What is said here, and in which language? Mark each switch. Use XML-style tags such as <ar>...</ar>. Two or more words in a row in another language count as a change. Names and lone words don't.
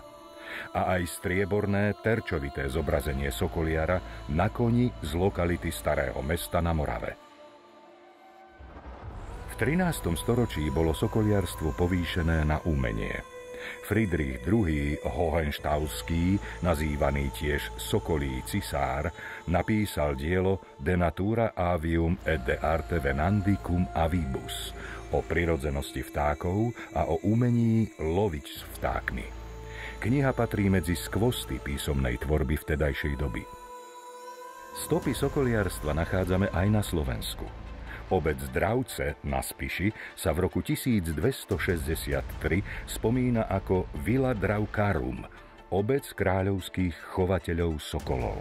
<sk>A aj strieborné terčovité zobrazenie sokoliara na koni z lokality Starého Mesta na Morave. V 13. storočí bolo sokoliarstvo povýšené na umenie. Friedrich II. Hohenštauský, nazývaný tiež Sokolí cisár, napísal dielo De natura avium et de arte venandi cum avibus o prirodzenosti vtákov a o umení loviť s vtákmi. Kniha patrí medzi skvosty písomnej tvorby vtedajšej doby. Stopy sokoliarstva nachádzame aj na Slovensku. Obec Dravce na Spiši sa v roku 1263 spomína ako Villa Dravcarum, obec kráľovských chovateľov sokolov.</sk>